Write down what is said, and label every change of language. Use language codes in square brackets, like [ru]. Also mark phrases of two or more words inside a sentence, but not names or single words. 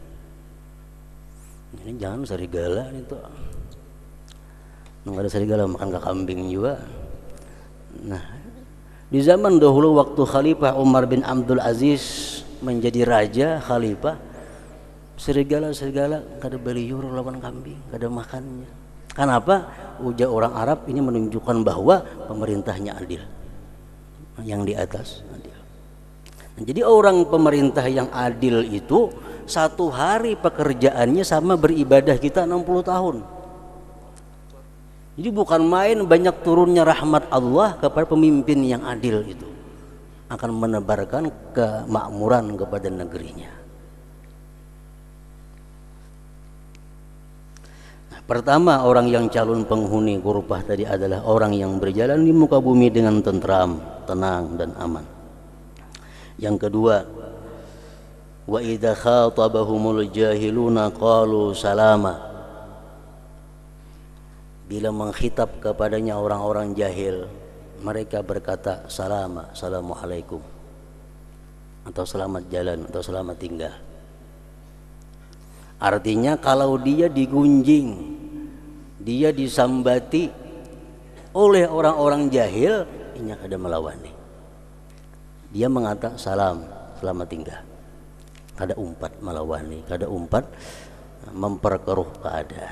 [id] Ini jangan serigala itu. Nggak ada serigala makan ke kambing juga. Nah, di zaman dahulu waktu Khalifah Umar bin Abdul Aziz menjadi raja khalifah, serigala [bjn] kada beliur lawan kambing, kada makannya. [id] Kenapa? Ujar orang Arab, ini menunjukkan bahwa pemerintahnya adil. Yang di atas adil. Nah, jadi orang pemerintah yang adil itu satu hari pekerjaannya sama beribadah kita 60 tahun. Jadi bukan main, banyak turunnya rahmat Allah kepada pemimpin yang adil itu. Akan menebarkan kemakmuran kepada negerinya. Nah, pertama, orang yang calon penghuni ghurfah tadi adalah orang yang berjalan di muka bumi dengan tentram, tenang dan aman. Yang kedua, [ar] wa idza khatabahumul jahiluna qalu salama. [id] Bila mengkhitab kepadanya orang-orang jahil, mereka berkata salama, assalamualaikum, atau selamat jalan, atau selamat tinggal. Artinya kalau dia digunjing, dia disambati oleh orang-orang jahil, ini [bjn] kada melawani. [id] Dia mengata salam, selamat tinggal. [bjn] Kada umpat melawani, kada umpat memperkeruh keadaan.